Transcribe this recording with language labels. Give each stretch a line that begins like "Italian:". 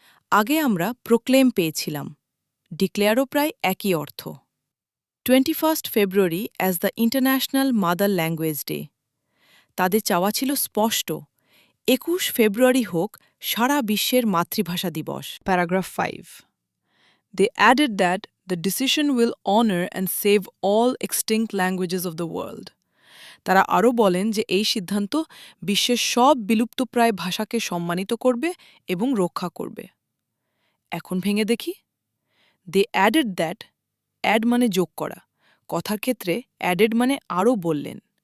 Bangla: আগে আমরা প্রোক্লেম পেয়েছিলাম, ডিক্লেয়ারও প্রায় একই অর্থ।
English: 21 February as the International Mother Language Day.
Bangla: তাদের চাওয়া ছিল স্পষ্ট, ২১ ফেব্রুয়ারি হোক সারা বিশ্বের মাতৃভাষা দিবস। Paragraph 5.
English: They added that the decision will honor and save all extinct languages of the world.
Bangla: তারা আরও বলেন যে এই সিদ্ধান্ত বিশ্বের সব বিলুপ্তপ্রায় ভাষাকে সম্মানিত করবে এবং রক্ষা করবে। এখন ভেঙে দেখি।
English: They added that.
Bangla: অ্যাড মানে যোগ করা, কথার ক্ষেত্রে অ্যাডেড মানে আরও বললেন।